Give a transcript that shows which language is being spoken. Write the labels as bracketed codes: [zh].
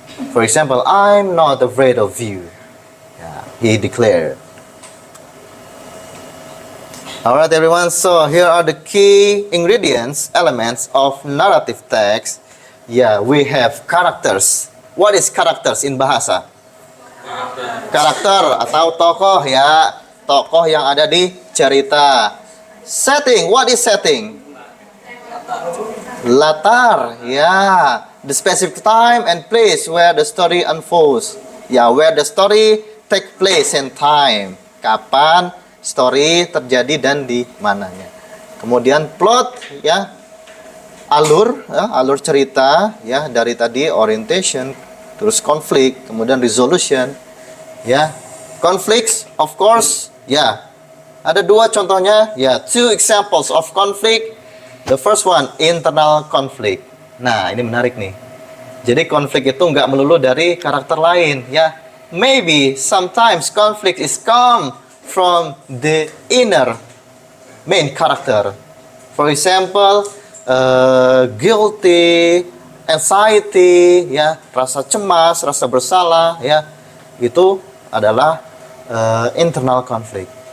[en] For example, I'm not afraid of you. Yeah, he declared. Alright everyone, so here are the key ingredients, elements of narrative text. Yeah, we have characters. What is characters in bahasa? [id] Karakter atau tokoh ya, tokoh yang ada di cerita. [en] Setting, what is setting? [id] Latar, [en] yeah, the specific time and place where the story unfolds. Yeah, where the story take place and time. [id] Kapan story terjadi dan di mananya. Kemudian plot, ya, alur, ya, alur cerita, ya, dari tadi orientation, terus konflik, kemudian resolution, ya, [en] conflicts, of course, [id] ya. Ada dua contohnya, ya, [en] two examples of conflict. The first one, internal conflict. [id] Nah, ini menarik nih. Jadi konflik itu nggak melulu dari karakter lain, ya. [en] Maybe sometimes conflict is come from the inner main character. For example, guilty, anxiety, [id] ya, rasa cemas, rasa bersalah, ya, itu adalah [en] internal conflict.